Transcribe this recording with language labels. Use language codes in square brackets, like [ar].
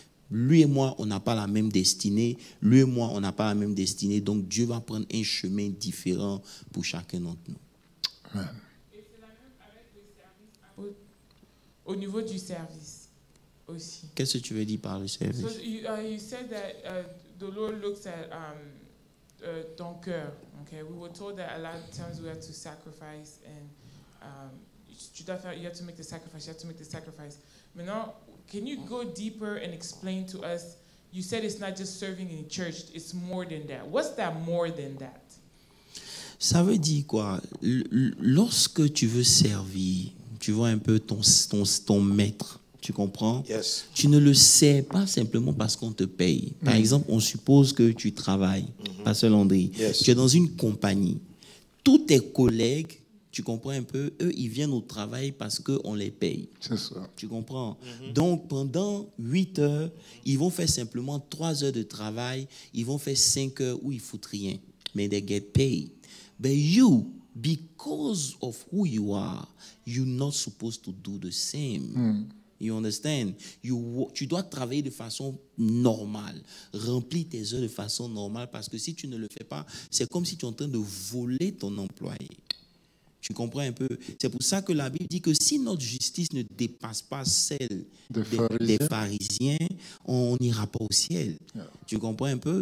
[fr] Lui et moi, on n'a pas la même destinée. Lui et moi, on n'a pas la même destinée. Donc Dieu va prendre un chemin différent pour chacun d'entre nous. Amen. Et c'est la même avec le service. Au niveau du service aussi. Qu'est-ce que tu veux dire par le service? [en] So you said that the Lord looks at [fr] ton cœur. [en] Okay, we were told that a lot of times we have to sacrifice, and you have to make the sacrifice. You have to make the sacrifice. [fr] Maintenant, [en] can you go deeper and explain to us? You said it's not just serving in church; it's more than that. What's that more than that? [fr] Ça veut dire quoi? Lorsque tu veux servir, tu vois un peu ton maître. Tu comprends? [en] Yes. [fr] Tu ne le sais pas simplement parce qu'on te paye. Par exemple, on suppose que tu travailles, Pasteur Landry. [en] Yes. [fr] Tu es dans une compagnie. Tous tes collègues, tu comprends un peu, eux, ils viennent au travail parce qu'on les paye. C'est ça. Tu comprends? Donc, pendant 8 heures, ils vont faire simplement 3 heures de travail. Ils vont faire 5 heures où ils ne foutent rien. Mais [en] they get paid. But you, because of who you are, you're not supposed to do the same. You understand? [fr] Tu dois travailler de façon normale, remplir tes heures de façon normale, parce que si tu ne le fais pas, c'est comme si tu es en train de voler ton employé. Tu comprends un peu? C'est pour ça que la Bible dit que si notre justice ne dépasse pas celle des pharisiens, on n'ira pas au ciel. Yeah. Tu comprends un peu?